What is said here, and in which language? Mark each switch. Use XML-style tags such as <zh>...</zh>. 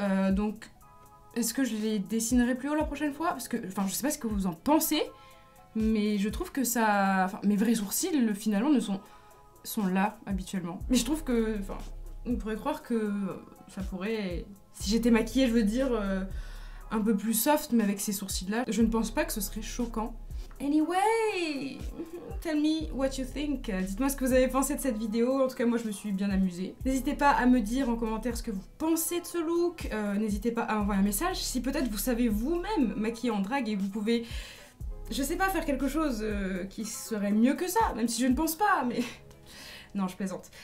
<fr>Donc, est-ce que je les dessinerai plus haut la prochaine fois? Parce que, enfin, je sais pas ce que vous en pensez, mais je trouve que ça... Enfin, mes vrais sourcils, finalement, sont là, habituellement. Mais je trouve que... Enfin, on pourrait croire que ça pourrait... Si j'étais maquillée, je veux dire, un peu plus soft, mais avec ces sourcils-là, je ne pense pas que ce serait choquant.</fr> <en>Anyway, tell me what you think.</en> <fr>Dites-moi ce que vous avez pensé de cette vidéo. En tout cas, moi, je me suis bien amusée. N'hésitez pas à me dire en commentaire ce que vous pensez de ce look. N'hésitez pas à m'envoyer un message si peut-être vous savez vous-même maquiller en drague et vous pouvez, je sais pas, faire quelque chose qui serait mieux que ça, même si je ne pense pas, mais... Non, je plaisante.</fr>